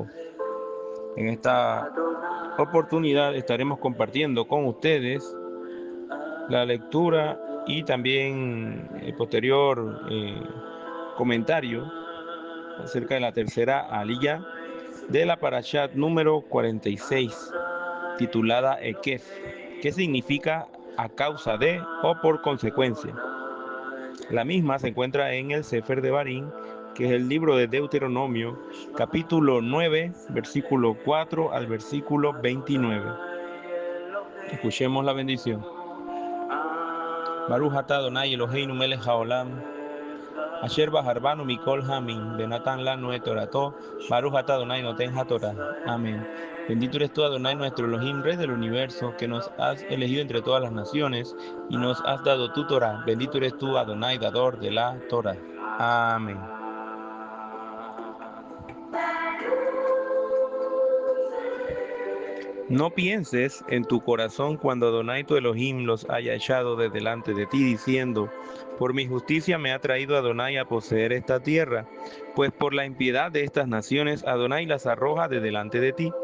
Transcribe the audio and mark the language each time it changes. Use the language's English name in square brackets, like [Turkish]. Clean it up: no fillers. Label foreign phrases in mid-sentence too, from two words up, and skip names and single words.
[Spanish] En esta oportunidad estaremos compartiendo con ustedes la lectura y también el posterior comentario acerca de la tercera aliyá de la parashat número 46, titulada Ekef, que significa a causa de o por consecuencia. La misma se encuentra en el Sefer de Barín, que es el libro de Deuteronomio, capítulo 9, versículo 4 al versículo 29. Escuchemos la bendición. [Hebrew] ברוך אתה אדוני אלוהינו מלך העולם אשר בחר בנו מכל העמים ונתן לנו את תורתו ברוך אתה אדוני נותן התורה. [Spanish] Amén. Bendito eres tú, Adonai, nuestro Elohim, Rey del universo, que nos has elegido entre todas las naciones y nos has dado tu Torah. Bendito eres tú, Adonai, dador de la Torah. Amén. No pienses en tu corazón cuando Adonai tu Elohim los haya echado de delante de ti, diciendo: por mi justicia me ha traído Adonai a poseer esta tierra, pues por la impiedad de estas naciones Adonai las arroja de delante de ti.